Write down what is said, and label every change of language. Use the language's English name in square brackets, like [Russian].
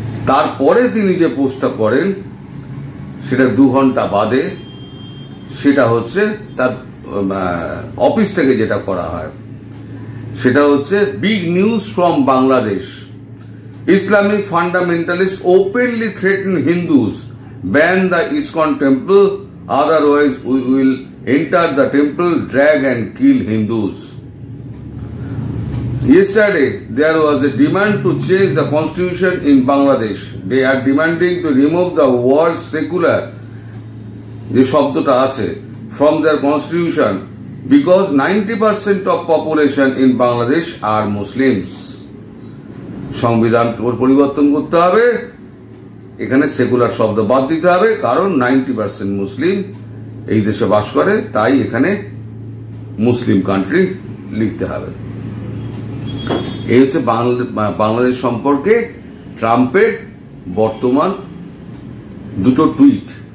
[Bangla] তারপরে তিনি যে পোস্টটা করেন সেটা 2 ঘন্টা বাদে, সেটা হচ্ছে তার অফিস থেকে যেটা করা হয়, সেটা হচ্ছে big news from Bangladesh. [English] Islamic fundamentalist openly threaten Hindus, ban the ISKCON temple, otherwise we will enter the temple, drag and kill Hindus. Yesterday, there was a demand to change the constitution in Bangladesh. They are demanding to remove the word secular, [Bangla] যে শব্দটা আছে, [English] from their constitution because 90% of population in Bangladesh are Muslims. [Bangla] সংবিধান পরিবর্তন করতে হবে, এখানে secular শব্দ বাদ দিতে হবে, কারণ 90% মুসলিম এই দেশে বাস করে, তাই এখানে মুসলিম কান্ট্রি লিখতে হবে। এই হচ্ছে বাংলাদেশ সম্পর্কে ট্রাম্পের বর্তমান দুটো টুইট।